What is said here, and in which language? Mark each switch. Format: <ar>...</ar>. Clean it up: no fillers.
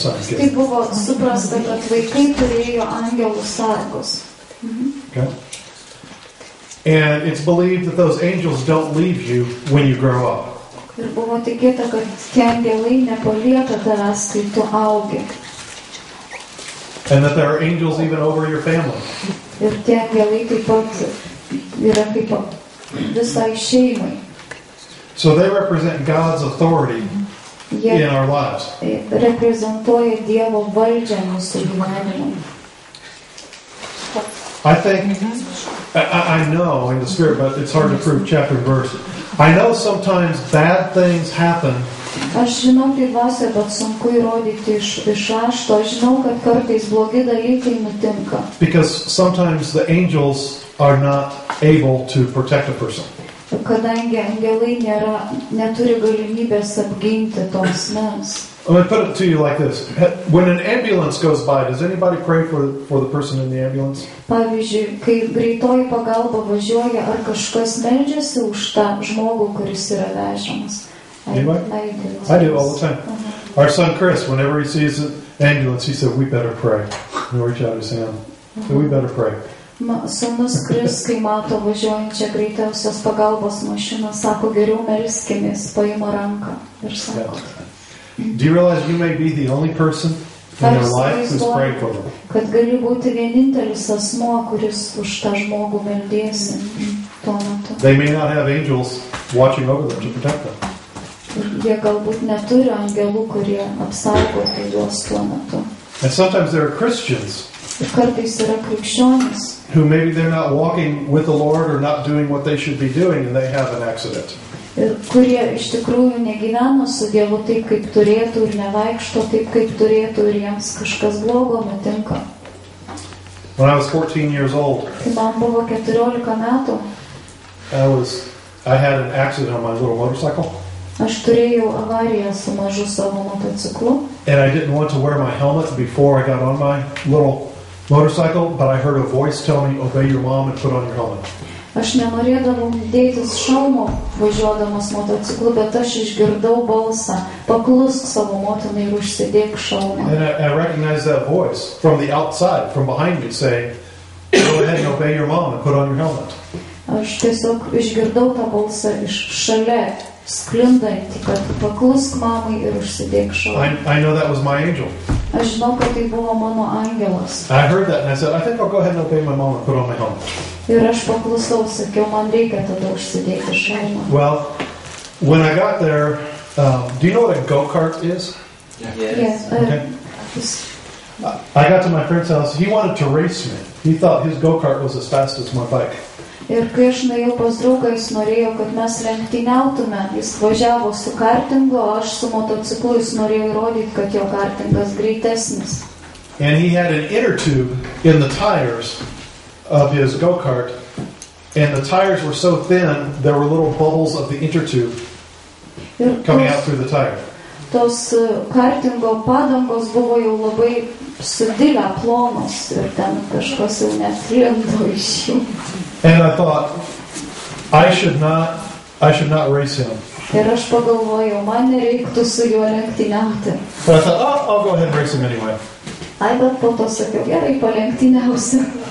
<lt>tai buvo suprasta, kad vaikai turėjo angelų sargus.</lt> <en>Okay. And it's believed that those angels don't leave you when you grow up.</en> <lt>Ir buvo tikėta, kad tie angelai nepalieka tavęs, kai tu augi.</lt> <en>And that there are angels even over your family.</en> <lt>Ir tie angelai taip pat yra kaip visai šeimai.</lt> <en>So they represent God's authority in our lives.</en> <lt>Reprezentuoja Dievo valdžią mūsų gyvenimą.</lt> <en>I think, I know in the spirit, but it's hard to prove chapter and verse. I know sometimes bad things happen.</en> <lt>Aš žinau tai dvasia, bet sunku įrodyti iš rašto. Aš žinau, kad kartais blogi dalykai nutinka.</lt> <en>Because sometimes the angels are not able to protect a person.</en> <lt>Kadangi angelai neturi galimybės apginti tos asmens.</lt> <en>I'm going to put it to you like this. When an ambulance goes by, does anybody pray for the person in the ambulance?</en> <lt>Pavyzdžiui, kai greitoji pagalba važiuoja, ar kažkas meldžiasi už tą žmogų, kuris yra vežamas?</lt> <en>Anybody? I do all the time. Our son Chris, whenever he sees an ambulance, he said, "We better pray." He'll reach out his hand. So we better pray.</en> <lt>Sūnus Kris, kai mato važiuojančią greitosios pagalbos mašiną, sako, geriau melskimės, paima ranką ir sako.</lt> <en>Do you realize you may be the only person in their life who's praying for them?</en> <lt>Kad gali būti vienintelis asmuo, kuris už tą žmogų meldėsi tuo metu.</lt> <en>They may not have angels watching over them to protect them.</en> <lt>Jie galbūt neturi angelų, kurie apsaugotų juos tuo metu.</lt> <en>And sometimes there are Christians</en> <lt>Ir kartais yra krikščionys,</lt> <en>who maybe they're not walking with the Lord or not doing what they should be doing, and they have an accident.</en> <lt>ir kurie iš tikrųjų negyvena su Dievu taip, kaip turėtų, ir nevaikšto taip, kaip turėtų, ir jiems kažkas blogo nutinka.</lt> <en>When I was 14 years old,</en> <lt>Kai man buvo 14 metų,</lt> <en>I had an accident on my little motorcycle.</en> <lt>aš turėjau avariją su mažu savo motociklu.</lt> <en>And I didn't want to wear my helmet before I got on my little motorcycle, but I heard a voice tell me, obey your mom and put on your helmet.</en> <lt>Aš nenorėdavau dėtis šalmo važiuodamas motociklu, bet aš išgirdau balsą, paklusk savo motinai ir užsidėk šalmą.</lt> <en>And I recognized that voice from the outside, from behind me, saying, go ahead and obey your mom and put on your helmet.</en> <lt>Aš tiesiog išgirdau tą balsą iš šalia, sklindantį, kad paklusk mamai ir užsidėk šalmą.</lt> <en>I know that was my angel.</en> <lt>Aš žinau, kad tai buvo mano angelas.</lt> <en>I heard that and I said, I think I'll go ahead and obey my mom and put on my helmet.</en> <lt>Ir aš paklusau, sakiau, man reikia tada užsidėti šalmą.</lt> <en>Well, when I got there, do you know what a go-kart is? Yes. Okay. I got to my friend's house. He wanted to race me. He thought his go-kart was as fast as my bike.</en> <lt>Ir kai aš nuėjau pas draugą, jis norėjo, kad mes lenktyniautume. Jis važiavo su kartingu, o aš su motociklu, jis norėjo įrodyti, kad jo kartingas greitesnis.</lt> <en>And he had an inner tube in the tires of his go-kart, and the tires were so thin, there were little bubbles of the inner tube coming out through the tire.</en> <lt>Tos kartingo padangos buvo jau labai sudilę, plonos, ir ten kažkas jau net lindo iš jų.</lt> <en>And I thought, I should not race him.</en> <lt>Ir aš pagalvojau, man nereiktų su juo lenktyniauti.</lt> <en>But I thought, I'll go ahead and race him anyway.</en> <lt>Ai, bet po to sakiau, gerai, palenktyniausiu.</lt>